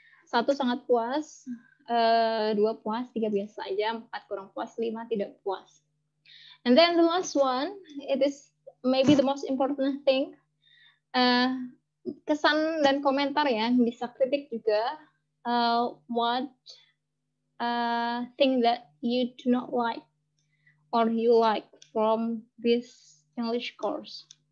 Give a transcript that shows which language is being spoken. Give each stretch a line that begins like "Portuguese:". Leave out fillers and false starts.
Indonesian: 1 sangat puas, 2 puas, 3 biasa aja, 4 kurang puas, 5 tidak puas.
English: And then the last one, it is maybe the most important thing.
Indonesian: Kesan dan komentar ya, bisa kritik juga.
English: What thing that you do not like or you like from this English course?